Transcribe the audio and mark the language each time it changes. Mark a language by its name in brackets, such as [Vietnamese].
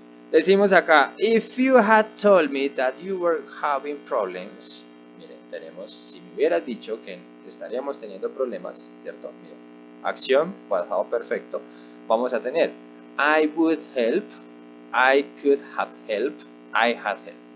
[Spanish] Decimos acá, [English] if you had told me that you were having problems. [Spanish] Miren, tenemos, si me hubieras dicho que estaríamos teniendo problemas, ¿cierto? Miren, acción, pasado perfecto, vamos a tener [English] I would help, I could have helped, I had helped.